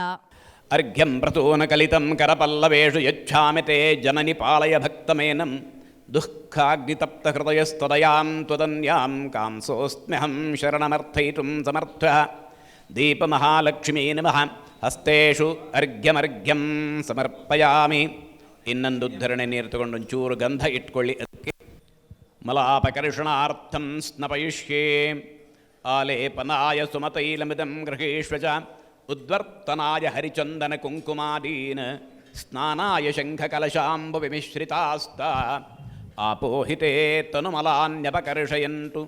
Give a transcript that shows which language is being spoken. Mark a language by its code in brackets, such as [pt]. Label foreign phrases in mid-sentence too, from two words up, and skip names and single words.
[sa] ಅರ್ಘ್ಯಂ ಪ್ರತೂನ ಕಲಿತಂ ಕರಪಲ್ಲವೇಷು ಯಚ್ಛಾಮಿ ತೇ ಜನನಿ ಪಾಲಯ ಭಕ್ತಮೇನಂ ದುಃಖಾಗ್ನಿತಪ್ತ ಹೃದಯಸ್ತದಯಾಂ ತ್ವದನ್ಯಾಂ ಕಾಂಸೋಸ್ಮ್ಯಹಂ ಶರಣಮರ್ಥಯಿತುಂ ಸಮರ್ಥಃ. ದೀಪಮಹಾಲಕ್ಷ್ಮೀ ನಮಃ. ಹಸ್ತೇಷು ಅರ್ಘ್ಯಮರ್ಘ್ಯಂ ಸಮರ್ಪಯಾಮಿ. [kn] ಇನ್ನೊಂದು ಉದ್ಧರಣೆ ನೀರು ತಗೊಂಡು ಒಂಚೂರು ಗಂಧ ಇಟ್ಕೊಳ್ಳಿ. [sa] ಅದಕ್ಕೆ ಮಲಾಪಕರ್ಷಣಾರ್ಥಂ ಸ್ನಪಯಿಷ್ಯೇ. ಆಲೇಪನಾಯ ಸುಮತೈಲಮಿದಂ ಗೃಹೇಶ್ವಚ. ಉದ್ವರ್ತನಾಯ ಹರಿಚಂದನ ಕುಂಕುಮಾದೀನ್. ಸ್ನಾನಾಯ ಶಂಖಕಲಶಾಂಬು ವಿಮಿಶ್ರಿತಾಸ್ತ. ಆಪೋಹಿತೇ ತನುಮಲಾನ್ಯಪಕರ್ಷಯಂತು.